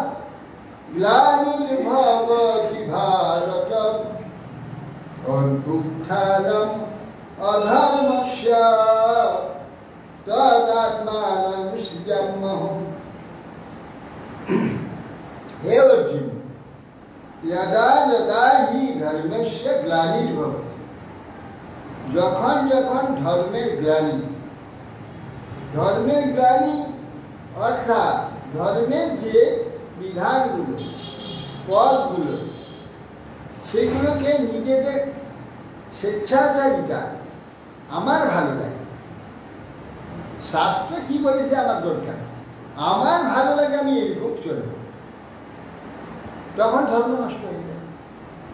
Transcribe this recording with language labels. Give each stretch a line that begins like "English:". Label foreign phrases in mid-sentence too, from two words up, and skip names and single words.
Sanskrit: ग्लानिर्भवति भारत अभ्युत्थानम् अधर्मस्य तदात्मानं सृजाम्यहम्। हे अर्जुन, यदा यदा हि धर्मस्य ग्लानिर्भवति,
Bangla: যখন যখন ধর্মের গ্লানি, ধর্মের গ্লানি অর্থাৎ ধর্মের যে বিধানগুলো, পথগুলো, সেগুলোকে নিজেদের স্বেচ্ছাচারিতা আমার ভালো লাগে, শাস্ত্র কি বলেছে আমার দরকার, আমার ভালো লাগে, আমি এরকম চলব, তখন ধর্ম নষ্ট হয়ে যায়।